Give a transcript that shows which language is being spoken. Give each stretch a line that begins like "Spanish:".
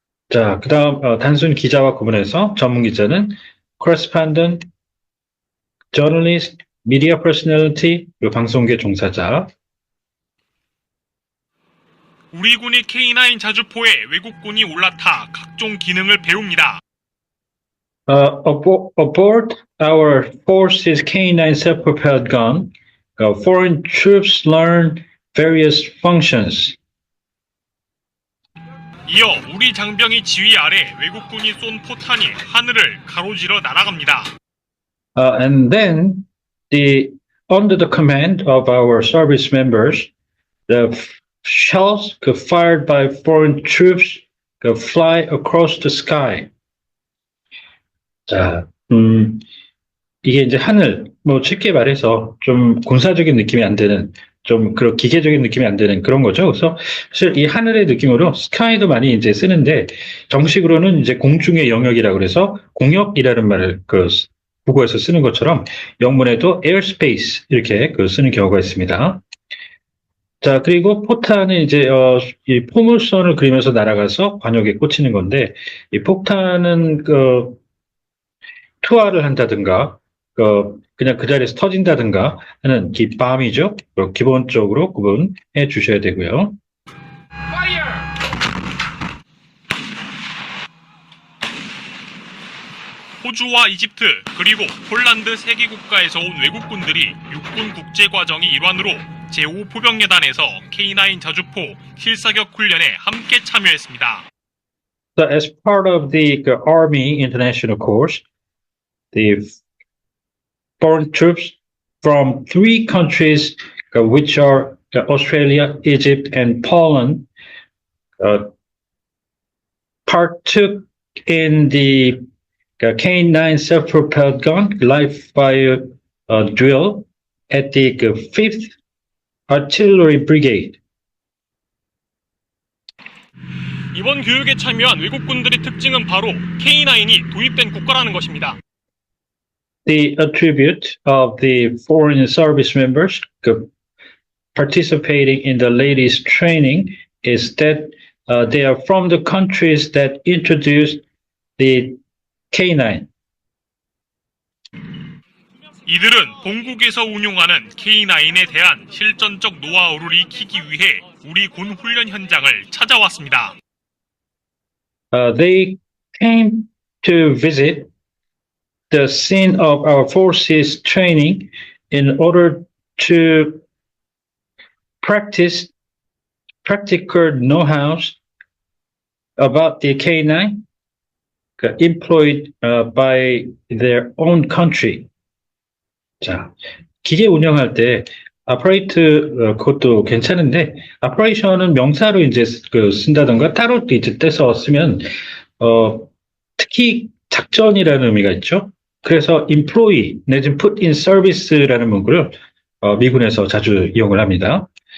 Korean: 자, 그 다음 단순 기자와 구분해서 전문 기자는 correspondent, journalist, media personality, 그리고 방송계 종사자. 우리 군이 K9 자주포에 외국군이 올라타 각종 기능을 배웁니다.
English: Aboard our forces K9 self-propelled gun, foreign troops learn various functions.
Korean: 이어 우리 장병이 지휘 아래 외국군이 쏜 포탄이 하늘을 가로질러 날아갑니다.
English: And then, under the command of our service members, the shells fired by foreign troops fly across the sky.
Korean: 자, 이게 이제 하늘, 뭐 쉽게 말해서 좀 군사적인 느낌이 안 드는, 좀 그런 기계적인 느낌이 안 드는 그런 거죠. 그래서 사실 이 하늘의 느낌으로 스카이도 많이 이제 쓰는데 정식으로는 이제 공중의 영역이라고 그래서 공역이라는 말을 국어에서 쓰는 것처럼 영문에도 airspace 이렇게 쓰는 경우가 있습니다. 자, 그리고 포탄은 이제 이 포물선을 그리면서 날아가서 관역에 꽂히는 건데 이 폭탄은 투하를 한다든가 그냥 그 자리에서 터진다든가 하는 밤이죠. 기본적으로 구분해 주셔야 되고요. 호주와 이집트 그리고 폴란드 3개 국가에서 온 외국군들이 육군 국제과정의 일환으로 제5포병예단에서 K9 자주포 실사격 훈련에 함께 참여했습니다.
English: So as part of the Army International Course, the foreign troops from 3 countries, which are Australia, Egypt, and Poland, partook in the K9 self-propelled gun live fire drill at the 5th Artillery Brigade.
Korean: 이번 교육에 참여한 외국군들의 특징은 바로 K9이 도입된 국가라는 것입니다.
English: The attribute of the foreign service members participating in the latest training is that they are from the countries that introduced the K9.
Korean: 이들은 본국에서 운용하는 K9에 대한 실전적 노하우를 익히기 위해 우리 군 훈련 현장을 찾아왔습니다.
English: They came to visit the scene of our forces training in order to practice practical know-hows about the K9 employed by their own country.
Korean: 자, 기계 운영할 때 아퍼레이트 그것도 괜찮은데 아퍼레이션은 명사로 이제 쓴다던가 따로 이제 떼서 쓰면 특히 작전이라는 의미가 있죠. 그래서 employee 내지는
English: put in service
Korean: 라는 문구를 미군에서 자주 이용을 합니다.